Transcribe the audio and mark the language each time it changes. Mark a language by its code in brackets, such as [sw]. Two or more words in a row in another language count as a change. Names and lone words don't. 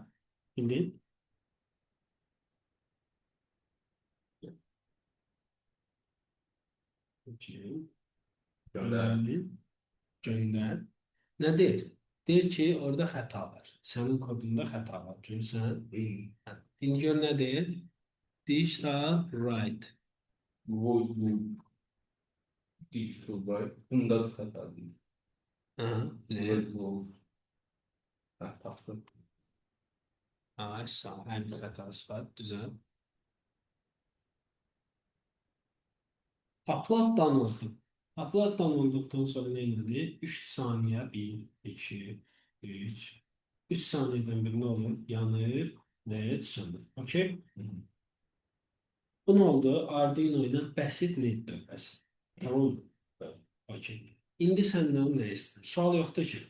[az] Bildin? Okey. Gönder. Bəli. Göndər. Nə deyir? Deyir ki, orada xəta var. Sənin kodunda xəta var. Görürsən? Hə. İndi gör nə deyir? [en] Digital right. [az] Bu [en] digital right. [tr] Bunda da hata değil. [az] Aha, nə? Bu. Ha, tapdım. Ay, sağ ol. Hər bir xətası var. Düzəl. [en] Upload download. Upload download'dan [az] sonra nə edir? 3 saniyə 1, 2, 3. 3 saniyədən bir nə olur? Yanır və sönür. Okey? Bu nə oldu? Arduino ilə bəsit led dövrəsi. [tr] Tamam mı? [az] Okey. İndi səndən nə istəyir? Sual yoxdur ki.